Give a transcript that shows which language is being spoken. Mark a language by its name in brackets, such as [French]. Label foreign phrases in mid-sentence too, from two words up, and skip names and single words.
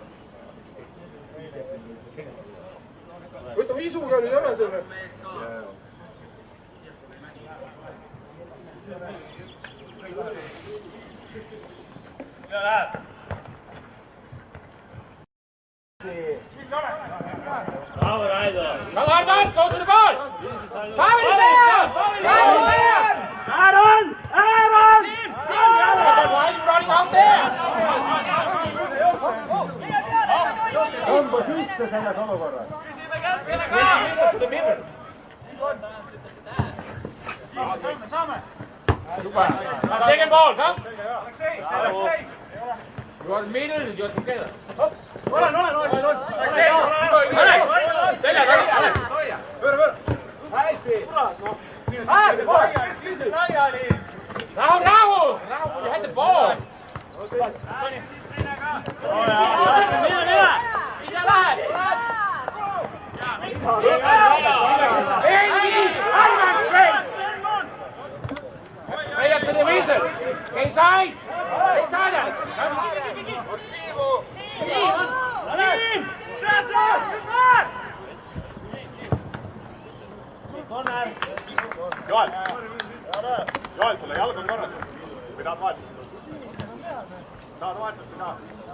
[Estonian] Võtame isuga nüüd ära selle. Bravo, Raido. [English] Come on, Bart, go to the ball. Power is there. Aaron! Why are you running out there? [Estonian] tõmba sisse selles olukorras. [English] To the middle. Super. Second ball, come. You are middle, you are together. [Estonian] Selja taga. Rahu, [English] you had the ball. Play to the whistle. Inside. Inside, Alex. [Estonian] Joel, sulle jalg on korras. Või tahad vahetada? Tahad vahetada või tahad?